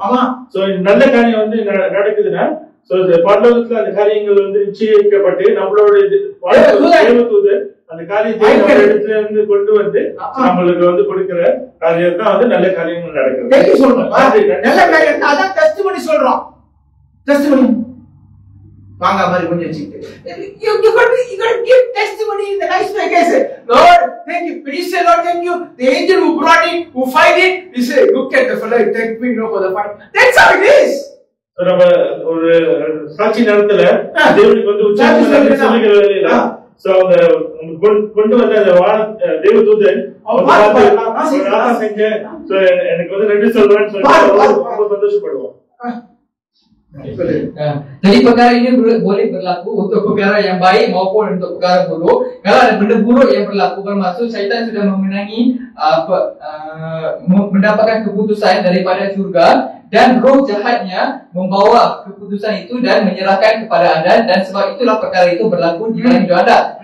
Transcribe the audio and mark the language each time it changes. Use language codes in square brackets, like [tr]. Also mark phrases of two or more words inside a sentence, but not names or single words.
[ta] சோ நல்ல காரியம் வந்து நடக்குதுன்னா பரலோகத்துல அந்த காரியங்கள் வந்து நிச்சயிக்கப்பட்டு நம்மளோட தேவதூதர் அந்த காரியத்தை இடத்துல இருந்து கொண்டு வந்து நம்மளுக்கு வந்து கொடுக்கிற காரியம் தான் வந்து நல்ல காரியங்கள் நடக்குது. நல்ல காரியம் அதான் டெஸ்டிமனி சொல்றோம். டெஸ்டிமனி வாங்க மாதிரி கொஞ்சம் வச்சுக்கிட்டு [en] you got to give testimony in the nice way. Say, Lord, thank you. When you say, Lord, thank you, the angel who brought it, who fight it, you say, look at the fellow, thank me for the fight. That's how it is. [ta] நம்ம ஒரு சாட்சி நேரத்துல தேவனுக்கு வந்து உற்சாகம் சொல்லிக்கிறதா சோ அவங்க கொண்டு வந்த அந்த தேவ தூதன் செஞ்சேன் எனக்கு வந்து ரெண்டு சொல்றேன்னு சொல்லி ரொம்ப சந்தோஷப்படுவோம். [ms] Jadi perkara ini boleh berlaku untuk perkara yang baik maupun untuk perkara buruk. Kalau ada benda buruk yang berlaku, bermaksud syaitan sudah memenangi mendapatkan keputusan daripada syurga dan roh jahatnya membawa keputusan itu dan menyerahkan kepada anda, dan sebab itulah perkara itu berlaku di dalam hidup anda.